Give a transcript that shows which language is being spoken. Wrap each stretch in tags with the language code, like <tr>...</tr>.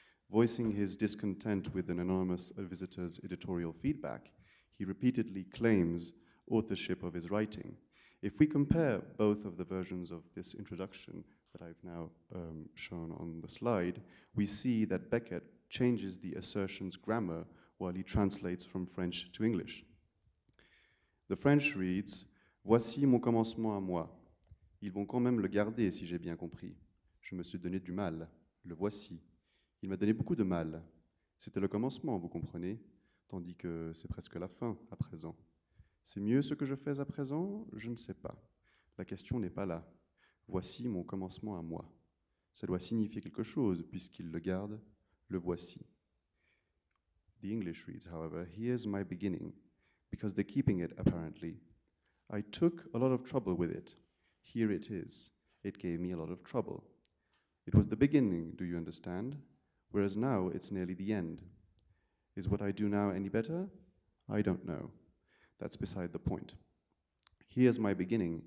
<en>Voicing his discontent with an anonymous visitor's editorial feedback, he repeatedly claims authorship of his writing. If we compare both of the versions of this introduction that I've now shown on the slide, we see that Beckett changes the assertion's grammar while he translates from French to English. The French reads,</en> <fr>« Voici mon commencement à moi. Ils vont quand même le garder si j'ai bien compris. Je me suis donné du mal. Le voici. Il m'a donné beaucoup de mal. C'était le commencement, vous comprenez ? Tandis que c'est presque la fin à présent. C'est mieux ce que je fais à présent? Je ne sais pas. La question n'est pas là. Voici mon commencement à moi. Ça doit signifier quelque chose, puisqu'il le garde, le voici.</fr> <en>The English reads, however, here's my beginning, because they're keeping it, apparently. I took a lot of trouble with it. Here it is. It gave me a lot of trouble. It was the beginning, do you understand? Whereas now it's nearly the end. Is what I do now any better? I don't know. That's beside the point. Here's my beginning.</en>